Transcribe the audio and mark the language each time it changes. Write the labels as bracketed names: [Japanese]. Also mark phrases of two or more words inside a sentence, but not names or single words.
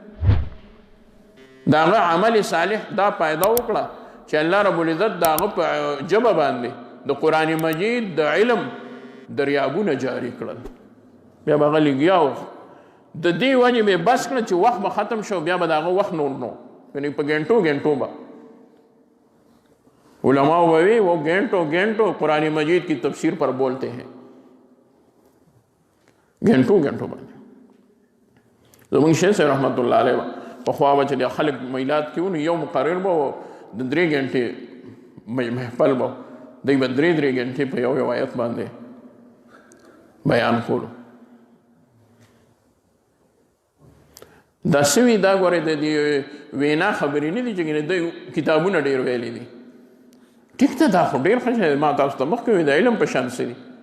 [Pashto] د هغه عمل صالح دا پیدا وکړه چې الله رب العزت د هغه په ژبه باندې د قرآن مجید د علم دریابونه جاری کړل بیا به هغه لګیا و د دې وجې به بس کړه چې وخت به ختم شو بیا به د هغه وخت نور نو یعنې په ګنټو ګنټو به علماء وی [Urdu] وہ گھنٹوں گھنٹوں قرآن مجید کی تفسیر پر بولتے ہیں [Pashto] گھنٹوں گھنٹوں باندې زمونږ شیخ صاحب رحمت الله علیه پخوا به چې خلک میلاد کې ونو یو مقرر به و د 3 غنټې محفل به دوی به 3 غنټې په یو آیت باندې بیان کولو دا سوي دا ګورې د دې وینا خبرې نه دي چې دوی کتابونه ډېر ویلي دي ټیک ته دا خو ډېر ښه شی ما تاسو ته مخکې وي د علم په شان څه دي